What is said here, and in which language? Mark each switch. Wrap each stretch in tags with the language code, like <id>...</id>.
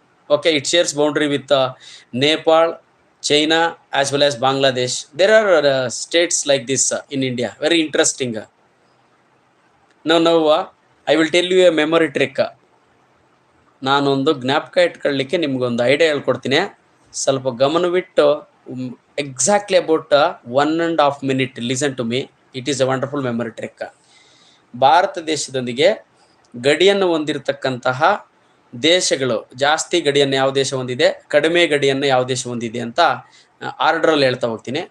<en>Okay, it shares boundary with Nepal, China as well as Bangladesh. There are states like this in India. Very interesting. Now I will tell you a memory trick.</en> <kn>ನಾನೊಂದು ಜ್ಞಾಪಕ ಇಟ್ಕೊಳ್ಳಿಕ್ಕೆ ನಿಮ್ಗೊಂದು idea ಹೇಳ್ಕೊಡ್ತೀನಿ. ಸ್ವಲ್ಪ ಗಮನವಿಟ್ಟು</kn> <en>Exactly about 1.5 minute listen to me. It is a wonderful memory trick.</en> <kn>Bharat ದೇಶದೊಂದಿಗೆ ಗಡಿಯನ್ನು ಹೊಂದಿರತಕ್ಕಂತಹ ದೇಶಗಳು, ಜಾಸ್ತಿ ಗಡಿಯನ್ನು ಯಾವ ದೇಶ ಹೊಂದಿದೆ, ಕಡಿಮೆ ಗಡಿಯನ್ನು ಯಾವ ದೇಶ ಹೊಂದಿದೆ ಅಂತ ಆರ್ಡ್ರಲ್ಲಿ ಹೇಳ್ತಾ ಹೋಗ್ತೀನಿ.</kn>